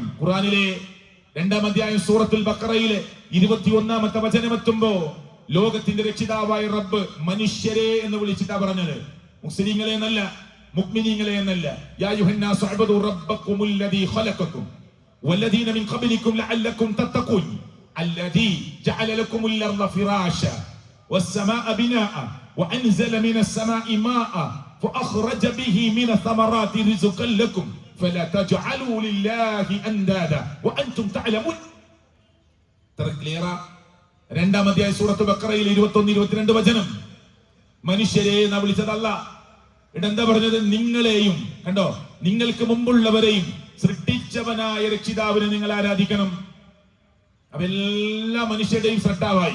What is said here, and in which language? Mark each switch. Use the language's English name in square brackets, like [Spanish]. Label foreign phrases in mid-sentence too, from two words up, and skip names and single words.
[Malayalam] ഖുർആനിലെ 2-ാം അധ്യായം സൂറത്തുൽ ബഖറയിലെ 21-ാമത്തെ വചനമെത്തുമ്പോ ലോകത്തിന്റെ രക്ഷിതാവായ റബ്ബ് മനുഷ്യരെ എന്ന് വിളിച്ചിട്ടാ പറഞ്ഞത്. മുസ്ലിങ്ങളെ എന്നല്ല, മുഅ്മിനീങ്ങളെ എന്നല്ല. [Arabic] يا أيها الناس اعبدوا ربكم الذي خلقكم والذين من قبلكم لعلكم تتقون الذي جعل لكم الأرض فراشا والسماء بناء وأنزل من السماء ماء فأخرج به من الثمرات رزقا لكم فلا تجعلوا لله أندادا وأنتم تعلمون. [Malayalam] تركليرا 2-ാം അധ്യായം സൂറത്ത് ബഖറയിൽ 21-22 വചനം. മനുഷ്യരെ എന്ന് വിളിച്ചതല്ല. ഇതെന്താ പറഞ്ഞത്? നിങ്ങളെയും, കണ്ടോ, നിങ്ങൾക്ക് മുമ്പുള്ളവരെയും സൃഷ്ടിച്ചവനായ രക്ഷിതാവിനെ നിങ്ങൾ ആരാധിക്കണം. അപ്പൊ എല്ലാ മനുഷ്യരുടെയും ശ്രദ്ധാവായി.